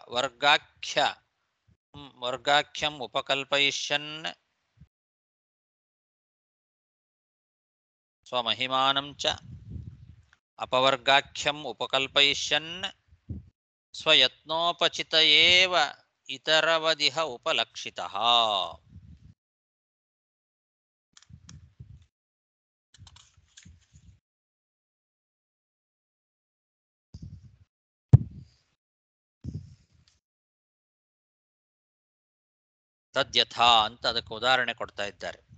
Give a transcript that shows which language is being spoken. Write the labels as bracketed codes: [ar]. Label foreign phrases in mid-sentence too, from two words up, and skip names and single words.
[sa] ವರ್ಗಾಖ್ಯಂ ಉಪಕಲ್ಪಯಿಷ್ಯನ್ ಸ್ವಮಹಿಮಾನಂ ಚ ಅಪವರ್ಗಾಖ್ಯಂ ಉಪಕಲ್ಪಯಿಷ್ಯನ್ ಸ್ವಯತ್ನೋಪಚಿತ ಏವ ಇತರವದಿಹ ಉಪಲಕ್ಷಿತಃ. [kn] ತದ್ಯಥಾ ಅಂತ ಅದಕ್ಕೆ ಉದಾಹರಣೆ ಕೊಡ್ತಾ ಇದ್ದಾರೆ.